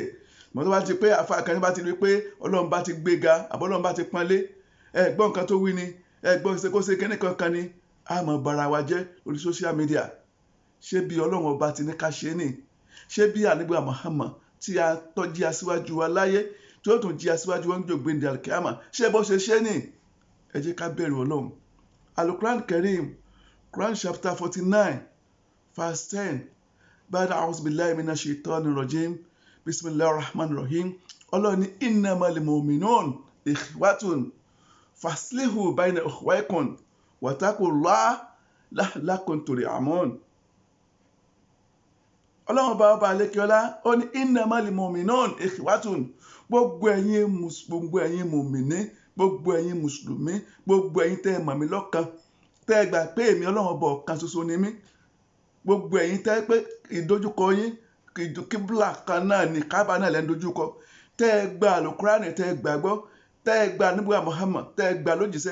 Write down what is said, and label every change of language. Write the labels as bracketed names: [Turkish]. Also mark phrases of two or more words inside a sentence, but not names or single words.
[Yoruba] Mọ̀ tó bá ti pé àfáà kan bá ti rí pé ọlọ́run bá ti gbéga àbọ̀ ọlọ́run bá ti pọ́nlé, ẹ̀gbọ́n nǹkan tó wí ni, ẹ̀gbọ́n ṣe kíní kankan ni, a mọ̀ bara wa jẹ́ lórí [English] social media. [Yoruba] Ṣé bí ọlọ́run ọba ti ní ká ṣe ni? Ṣé bí Ànábì wa Muhammad tí a tọ́jú aṣíwájú wa láyé tí ó tún jí aṣíwájú wọn gbé ní alkiyama, ṣé bó ṣe ṣe ni? Ẹ jẹ́ ká bẹ̀rù ọlọ́run. [Arabic] القرآن كريم, [English] Quran chapter 49 verse 10. [Arabic] بعد أعوذ بالله من الشيطان الرجيم. بسم الله الرحمن الرحيم. [Yoruba] Ọlọ́run ní [Arabic] إنما المؤمنون إخوة فأصلحوا بين أخويكم واتقوا الله لعلكم ترحمون. [Yoruba] Ọlọ́run bá ọba àlékiọlá ó ní [Arabic] إنما المؤمنون إخوة. [Yoruba] Gbogbo ẹ̀yin mùmìnì, gbogbo ẹ̀yin mùsùlùmí, gbogbo ẹ̀yin tẹ́ ẹ mọ̀ mí lọ́kan, tẹ́ ẹ gbà pé èmi ọlọ́run ọba ọ̀kan ṣoṣo ni mí. Gbogbo ẹ̀yin tẹ́ ẹ pé ìdojúkọ yín kíbùlà kan náà ni kábà náà lẹ́ ń dojúkọ, tẹ́ ẹ gba àlùkùránì, tẹ́ ẹ gbàgbọ́, tẹ́ ẹ gba Ànábì wa Muhammad, tẹ́ ẹ gba lójíṣẹ́.